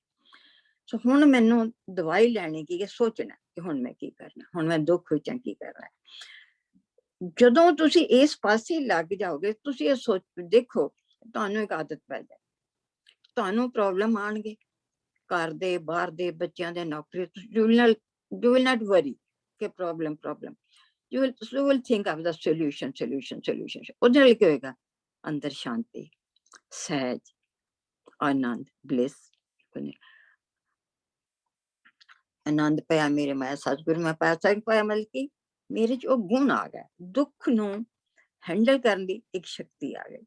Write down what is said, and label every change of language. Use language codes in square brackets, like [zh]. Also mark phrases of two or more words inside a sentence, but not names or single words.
[pa] ਸੋ ਹੁਣ ਮੈਨੂੰ ਦਵਾਈ ਲੈਣੀ ਕੀ ਹੈ, ਸੋਚਣਾ ਕਿ ਹੁਣ ਮੈਂ ਕੀ ਕਰਨਾ, ਹੁਣ ਮੈਂ ਦੁੱਖ ਵਿੱਚ ਕੀ ਕਰਨਾ। ਜਦੋਂ ਤੁਸੀਂ ਇਸ ਪਾਸੇ ਲੱਗ ਜਾਓਗੇ, ਤੁਸੀਂ ਇਹ ਸੋਚ ਦੇਖੋ, ਤੁਹਾਨੂੰ ਇੱਕ ਆਦਤ ਪੈ ਜਾਏ, ਤੁਹਾਨੂੰ ਪ੍ਰੋਬਲਮ ਆਉਣਗੇ ਘਰ ਦੇ, ਬਾਹਰ ਦੇ, ਬੱਚਿਆਂ ਦੇ, ਨੌਕਰੀ, [en] you will not worry [pa] ਕਿ ਪ੍ਰੋਬਲਮ [en] you will think of the solution। [pa] ਉਹਦੇ ਨਾਲ ਕੀ ਹੋਏਗਾ? ਅੰਦਰ ਸ਼ਾਂਤੀ, ਸਹਿਜ, ਆਨੰਦ, ਬਲਿਸ, ਆਨੰਦ ਪਿਆ ਮੇਰੇ ਮੈਂ ਸਤਿਗੁਰੂ ਮੈਂ ਪਾਇਆ, ਸਤਿਗੁਰੂ ਪਾਇਆ, ਮਤਲਬ ਕਿ ਮੇਰੇ ਚ ਉਹ ਗੁਣ ਆ ਗਿਆ, ਦੁੱਖ ਨੂੰ ਹੈਂਡਲ ਕਰਨ ਦੀ ਇੱਕ ਸ਼ਕਤੀ ਆ ਗਈ।